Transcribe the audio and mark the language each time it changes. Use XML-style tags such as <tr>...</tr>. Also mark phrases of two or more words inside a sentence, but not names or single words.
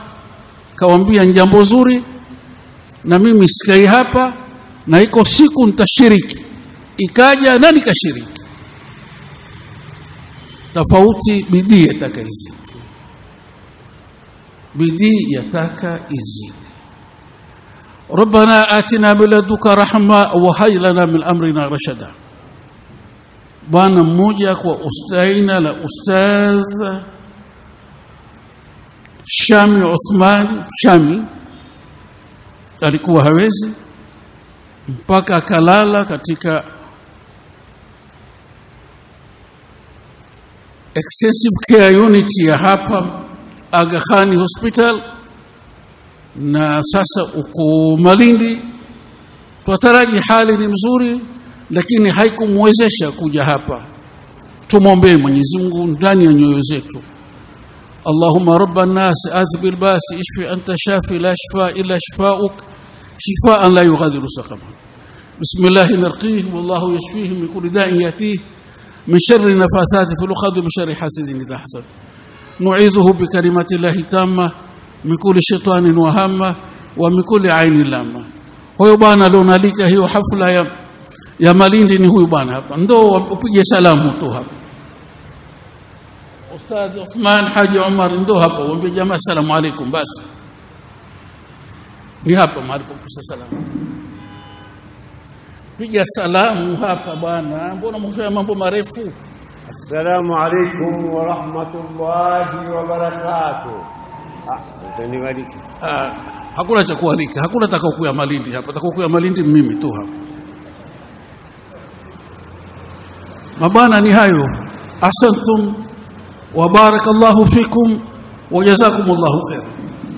<sw>Kawaambia jambo zuri, na mimi sikai hapa, na iko siku nitashiriki. Ikaja na nikashiriki. Tofauti bidii atakaizi. bidii yataka izidi.</sw> <ar>ربنا آتنا من لدنك رحمة وهيئ لنا من أمرنا رشدا.</ar> <sw>Bwana mmoja kwa ustaina la ustadh Shami Uthman Shami alikuwa hawezi mpaka akalala katika</sw> <en>extensive care unit</en> <sw>ya hapa Aga Khan Hospital, na sasa uko Malindi. Twataraji hali ni mzuri, lakini haikumwezesha kuja hapa. Tumwombee Mwenyezi Mungu ndani ya nyoyo zetu.</sw> <ar>اللهم رب الناس أذهب البأس اشف أنت الشافي لا شفاء إلا شفاؤك شفاء لا يغادر سقما. بسم الله نرقيه والله يشفيه من كل داء يأتيه من شر النفاثات في العقد من شر حاسد إذا حسد. نعيذه بكلمات الله التامة من كل شيطان وهامة ومن كل عين لامة.</ar> <sw>Huyo bwana alionalika hiyo hafla ya Malindi ni huyu bwana hapa. Ndio upige salamu tu hapa. Ustadh Uthman Haji Umar ndio hapa, waambie jamaa</sw> <ar>سلام عليكم</ar> <sw>basi. Ni hapa mahali pa salamu. Piga salamu hapa bwana. Mbona mfanya mambo marefu?</sw> <ar>السلام عليكم ورحمة الله وبركاته.</ar> <sw>Utanibariki. Hakuna cha kualika, hakuna atakayokuya Malindi hapa. Atakayokuya Malindi mimi tu hapa. Mabana ni hayo.</sw> <ar>أسانتم وبارك الله فيكم وجزاكم الله خير.</ar>